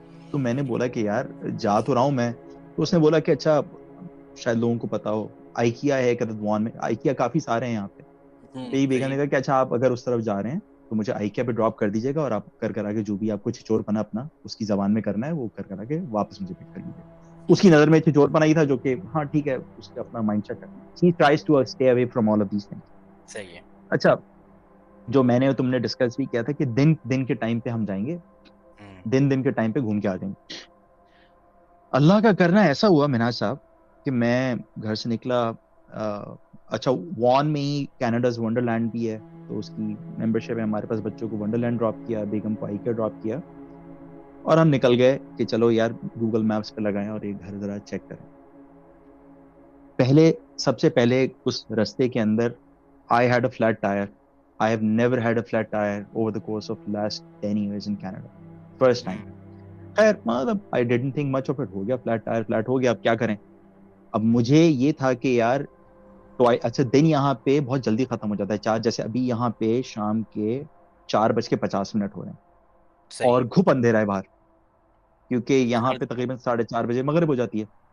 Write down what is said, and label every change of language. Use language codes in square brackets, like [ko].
[ur] تو میں نے بولا کہ یار جا تو رہا ہوں میں. تو اس نے بولا کہ اچھا, شاید لوگوں کو پتا ہو, آئیکیا ہے کدوان میں, آئیکیا کافی سارے ہیں یہاں پہ. تو بیگم نے صحیح. کہا کہ اچھا آپ اگر اس طرف جا رہے ہیں تو مجھے آئیکیا پہ ڈراپ کر دیجیے گا, اور آپ کر آگے جو بھی آپ کو چھچور پنا اپنا اس کی زبان میں کرنا ہے وہ کر آگے واپس مجھے پک کر لیجیے. اس کی نظر میں چھچور پنا ہی تھا, جو کہ ہاں ٹھیک ہے, اس کا اپنا مائنڈ سیٹ ہے. [en] She tries to stay away from all of these things. [ur] صحیح ہے. اچھا, جو میں نے تم نے ڈسکس بھی کیا تھا کہ دن کے ٹائم پہ ہم جائیں گے, دن کے ٹائم پہ گھوم کے آ جائیں گے. اللہ کا کرنا ایسا ہوا مناج صاحب کہ میں گھر سے نکلا. اچھا, وان میں ہی کینیڈاز ونڈرلینڈ بھی ہے, تو اس کی ممبرشپ ہے ہمارے پاس. بچوں کو ونڈرلینڈ ڈراپ کیا, بیگم کو آئیکیا ڈراپ کیا, اور ہم نکل گئے کہ چلو یار گوگل میپس پہ لگائیں اور یہ گھر ذرا چیک کریں. سب سے پہلے اس رستے کے اندر [en] I had a flat tire. I have never had a flat tire over the course of last 10 years in Canada. First time. [ur] خیر مطلب [en] I didn't think much of it. [ur] ہو گیا فلیٹ ٹائر, فلیٹ ہو گیا, اب کیا کریں. اب مجھے یہ تھا کہ یار تو اچھا دن یہاں پہ بہت جلدی ختم ہو جاتا ہے. جیسے ابھی یہاں پہ شام کے 4:50 ہو رہے ہیں اور گھپ اندھیرا ہے باہر, کیونکہ یہاں پہ تقریباً 4:30 مغرب ہو جاتی ہے.